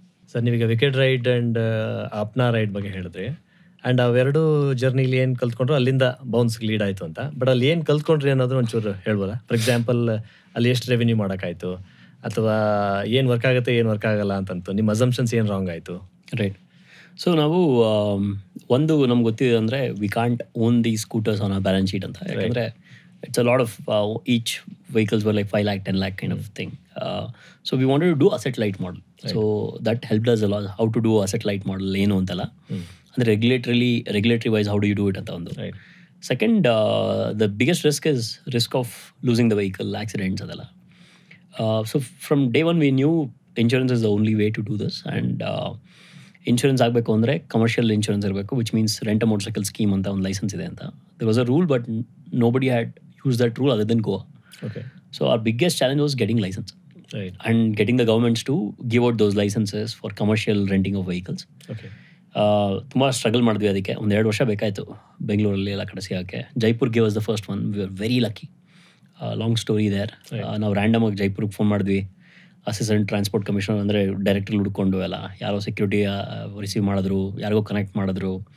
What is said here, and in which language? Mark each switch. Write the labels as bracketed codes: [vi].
[kn] Sir, ನೀವೀಗ wicket ride and Apna ride ಬಗ್ಗೆ ಹೇಳಿದ್ರಿ. ಆ್ಯಂಡ್ ಅವೆರಡು ಜರ್ನಿಲಿ ಏನು ಕಲ್ತ್ಕೊಂಡ್ರು, ಅಲ್ಲಿಂದ ಬೌನ್ಸ್ಗೆ ಲೀಡ್ ಆಯಿತು ಅಂತ. ಬಟ್ ಅಲ್ಲಿ ಏನು ಕಲ್ತ್ಕೊಂಡ್ರಿ ಅನ್ನೋದು ಒಂಚೂರು ಹೇಳ್ಬೋದಾ? [en] for example, [kn] ಅಲ್ಲಿ ಎಷ್ಟು ರೆವೆನ್ಯೂ ಮಾಡೋಕ್ಕಾಯ್ತು, ಅಥವಾ ಏನು ವರ್ಕ್ ಆಗುತ್ತೆ, ಏನು ವರ್ಕ್ ಆಗಲ್ಲ ಅಂತಂತು, ನಿಮ್ಮ ಅಸಂಪ್ಷನ್ಸ್ ಏನು ರಾಂಗ್ ಆಯಿತು? [en] Right. So [kn] ನಾವು ಒಂದು ನಮ್ಗೆ ಗೊತ್ತಿದೆ ಅಂದರೆ, [en] We can't own the scooters on a balance sheet ಅಂತ. [kn] ಯಾಕಂದರೆ [en] it's a lot of each vehicles were like 5 lakh 10 lakh kind of thing. So we wanted to do asset light model. Right. So that helped us a lot, how to do asset light model [kn] ಏನು ಅಂತಲ್ಲ. [en] ಅಂದರೆ regulatory wise how do you do it [kn] ಅಂತ ಒಂದು. [en] Second, the biggest risk is risk of losing the vehicle, accidents [kn] ಅದೆಲ್ಲ. [en] So from day one we knew insurance is the only way to do this. [kn] And insurance ಆಗಬೇಕು ಅಂದರೆ commercial insurance ಇರಬೇಕು, [en] which means rent motorcycle scheme [kn] ಅಂತ ಒಂದು licence ಇದೆ ಅಂತ. [en] There was a rule, but nobody had used that rule other than Goa. Okay. So our biggest challenge was getting license. Right. And getting the governments to give out those licenses for commercial renting of vehicles. Okay. [kn] ತುಂಬ struggle ಮಾಡಿದ್ವಿ ಅದಕ್ಕೆ. 1-2 ವರ್ಷ ಬೇಕಾಯಿತು ಬೆಂಗಳೂರಲ್ಲಿ ಎಲ್ಲ ಕಡೆ ಸಿಗೋಕ್ಕೆ. [en] Jaipur gave was the first one. We are very lucky. Long story there. [kn] ನಾವು ರ್ಯಾಂಡಮ್ ಆಗಿ ಜೈಪುರ್ಗೆ ಫೋನ್ ಮಾಡಿದ್ವಿ. ಅಸಿಸ್ಟೆಂಟ್ ಟ್ರಾನ್ಸ್ಪೋರ್ಟ್ ಕಮಿಷನರ್ ಅಂದರೆ ಡೈರೆಕ್ಟ್ರಲ್ಲಿ ಹುಡ್ಕೊಂಡು ಎಲ್ಲ ಯಾರೋ ಸೆಕ್ಯೂರಿಟಿ ರಿಸೀವ್ ಮಾಡಿದ್ರು, ಯಾರಿಗೋ ಕನೆಕ್ಟ್ ಮಾಡಿದ್ರು.